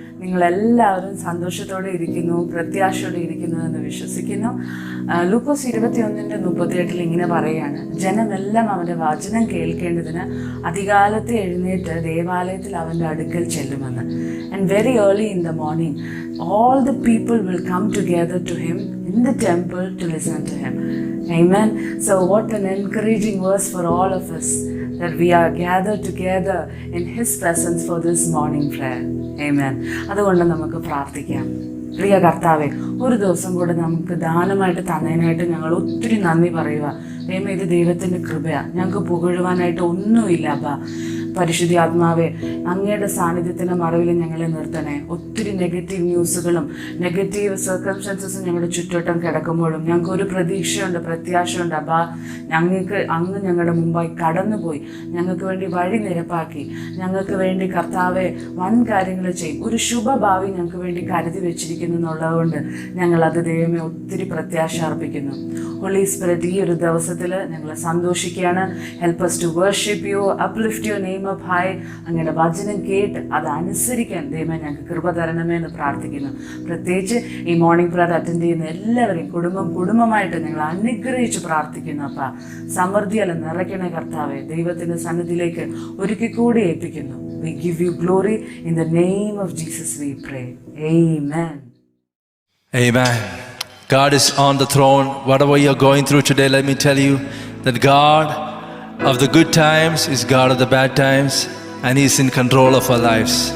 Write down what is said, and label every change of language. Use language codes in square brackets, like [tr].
[ml] നിങ്ങളെല്ലാവരും സന്തോഷത്തോടെ ഇരിക്കുന്നു, പ്രത്യാശയോടെ ഇരിക്കുന്നു എന്ന് വിശ്വസിക്കുന്നു. ലൂക്കോസ് 21:38 ഇങ്ങനെ പറയുകയാണ്, ജനമെല്ലാം അവൻ്റെ വചനം കേൾക്കേണ്ടതിന് അതികാലത്തെ എഴുന്നേറ്റ് ദേവാലയത്തിൽ അവൻ്റെ അടുക്കൽ ചെല്ലുമെന്ന്. [en] And very early in the morning all the people will come together to him in the temple to listen to him. Amen. So what an encouraging verse for all of us, that we are gathered together in his presence for this morning prayer. [ml] Amen. അതുകൊണ്ട് നമുക്ക് പ്രാർത്ഥിക്കാം. പ്രിയ കർത്താവേ, ഒരു ദിവസം കൂടെ നമുക്ക് ദാനമായിട്ട് തന്നതിനായിട്ട് ഞങ്ങൾ ഒത്തിരി നന്ദി പറയുക. ദൈവമേ, ഇത് ദൈവത്തിൻ്റെ കൃപയാണ്, ഞങ്ങൾക്ക് പുകഴുവാനായിട്ട് ഒന്നുമില്ല. പരിശുദ്ധി ആത്മാവേ, അങ്ങയുടെ സാന്നിധ്യത്തിൻ്റെ മറവിൽ ഞങ്ങളെ നിർത്തണേ. ഒത്തിരി നെഗറ്റീവ് ന്യൂസുകളും നെഗറ്റീവ് സർക്കംസ്റ്റൻസസും ഞങ്ങളുടെ ചുറ്റുവട്ടം കിടക്കുമ്പോഴും ഞങ്ങൾക്ക് ഒരു പ്രതീക്ഷയുണ്ട്, പ്രത്യാശയുണ്ട്. ഞങ്ങൾക്ക് അങ്ങ് ഞങ്ങളുടെ മുമ്പായി കടന്നുപോയി ഞങ്ങൾക്ക് വേണ്ടി വഴി നിരപ്പാക്കി, ഞങ്ങൾക്ക് വേണ്ടി കർത്താവെ വൻ കാര്യങ്ങൾ ചെയ്യും. ഒരു ശുഭഭാവി ഞങ്ങൾക്ക് വേണ്ടി കരുതി വെച്ചിരിക്കുന്നു എന്നുള്ളതുകൊണ്ട് ഞങ്ങളത് ദൈവമേ ഒത്തിരി പ്രത്യാശ അർപ്പിക്കുന്നു. ഹോളി സ്പിരിറ്റ്, ഈ ഒരു ദിവസത്തിൽ ഞങ്ങൾ സന്തോഷിക്കുകയാണ്. [en] Help us to worship you, uplift your name up high. [ml] അങ്ങയുടെ വചനം കേട്ട് അത് അനുസരിക്കാൻ ദൈവമേ ഞങ്ങൾക്ക് കൃപ തരണമേ എന്ന് പ്രാർത്ഥിക്കുന്നു. പ്രത്യേകിച്ച് ഈ മോർണിംഗ് പ്രയർ അറ്റൻഡ് ചെയ്യുന്ന എല്ലാവരെയും കുടുംബമായിട്ട് ഞങ്ങൾ അനുഗ്രഹിച്ച് പ്രാർത്ഥിക്കുന്നു. അപ്പം സമൃദ്ധിയല്ല നിറയ്ക്കണേ കർത്താവെ. ദൈവത്തിൻ്റെ സന്നിധിയിലേക്ക് ഒരിക്കൽ കൂടി ഏൽപ്പിക്കുന്നു. [en] We give you glory in the name of Jesus we pray. Amen. Amen. God is on the throne. Whatever you're going through today, let me tell you that God of the good times is God of the bad times, and He's in control of our lives.